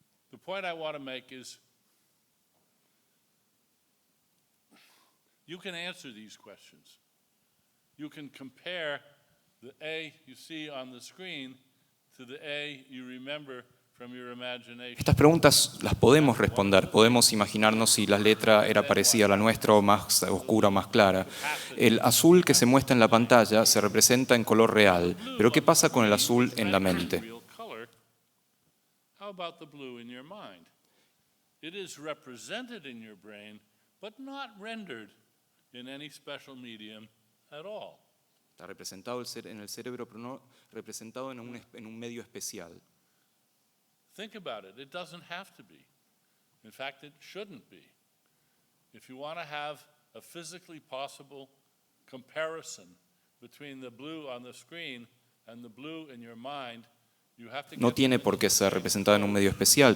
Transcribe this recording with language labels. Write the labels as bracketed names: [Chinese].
[English] The point I want to make is you can answer these questions. You can compare the A you see on the screen to the A you remember from your imagination. [Spanish] Estas preguntas las podemos responder, podemos imaginarnos si la letra era parecida a la nuestra o más oscura o más clara. El azul que se muestra en la pantalla se representa en color real, pero ¿qué pasa con el azul en la mente? [English] How about the blue in your mind? It is represented in your brain, but not rendered in any special medium at all. [Spanish] Está representado en el cerebro, pero no representado en un medio especial. [English] Think about it. It doesn't have to be. In fact, it shouldn't be. If you want to have a physically possible comparison between the blue on the screen and the blue in your mind, [Spanish] no tiene por qué ser representado en un medio especial.